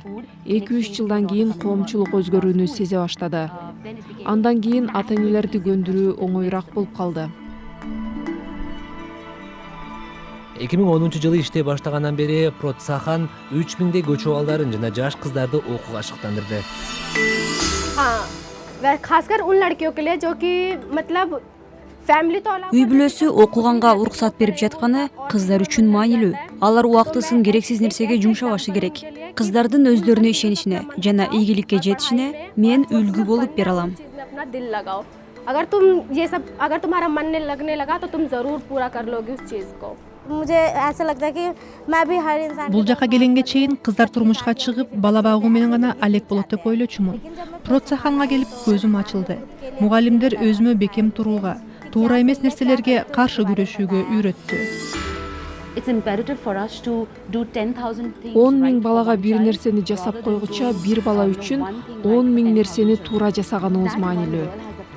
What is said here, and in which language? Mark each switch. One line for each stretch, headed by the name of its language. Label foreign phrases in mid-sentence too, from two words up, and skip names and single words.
Kyrgyz: 2-3 жылдан кийин коомчулук өзгөрүүнү сезе баштады. Андан кийин ата-энелерди көндүрүү оңоюраак болуп калды. 2010-жылы иштей баштагандан бери Протсахан 3000 көчө балдарын жана жаш кыздарды окууга шыктандырды.
Hindi: खासकर उन लड़कियों के लिए जो कि मतलब फैमिली तो
Kyrgyz: Үй бүлөсү окуганга уруксат берип жатканы кыздар үчүн маанилүү. Алар убактысын керексиз нерсеге жумшабашы керек. Кыздардын өздөрүнө ишенишине жана ийгиликке жетишине мен үлгү болуп бере алам.
Hindi: अपना दिल लगाओ अगर तुम ये सब अगर तुम्हारा मन ने लगने लगा तो तुम जरूर पूरा कर लोगे उस चीज को मुझे ऐसा लगता है कि मैं भी हर इंसान
Kyrgyz: Бул жака келгенге чейин кыздар турмушка чыгып, бала багуу менен гана алек болот деп ойлочумун. Протсаханга келип көзүм ачылды. Мугалимдер өзүмө бекем турууга, туура эмес нерселерге каршы күрөшүүгө үйрөттү. 10 миң балага бир нерсени жасап койгуча, бир бала үчүн 10 миң нерсени туура жасаганыбыз маанилүү.